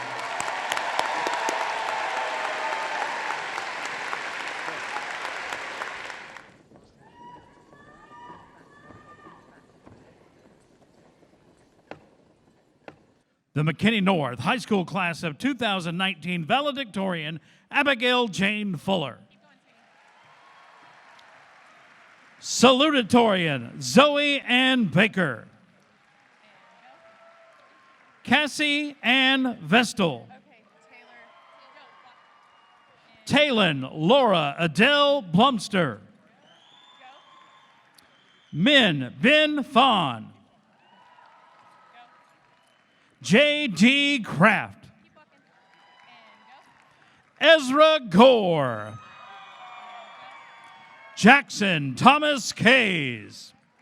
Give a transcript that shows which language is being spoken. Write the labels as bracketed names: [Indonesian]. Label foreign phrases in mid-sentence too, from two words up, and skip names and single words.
[English] The McKinney North High School class of 2019 valedictorian, Abigail Jane Fuller. Salutatorian, Zoe Ann Baker. Cassie Ann Vestal. Talon Laura Adele Blumster. Min Ben Fawn. J.D. Kraft. Ezra Gore. Jackson Thomas Kays.